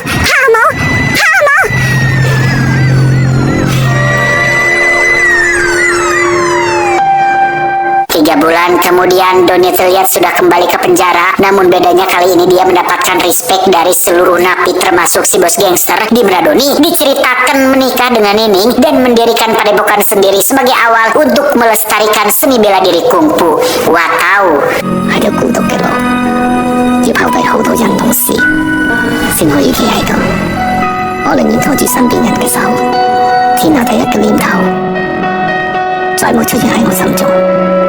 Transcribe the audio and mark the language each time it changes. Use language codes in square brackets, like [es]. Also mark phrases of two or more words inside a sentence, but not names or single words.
[id] 3 bulan kemudian Doni terlihat sudah kembali ke penjara, namun bedanya kali ini dia mendapatkan respect dari seluruh napi termasuk si bos gangster, di mana Doni diceritakan menikah dengan Nining dan mendirikan padepokan sendiri sebagai awal untuk melestarikan seni bela diri kungfu. Wow. [yue] 喺度孤獨嘅路，要拋低好多樣東西，先可以企喺度。我寧願拖住身邊人嘅手，天下第一嘅念頭，再冇出現喺我心中。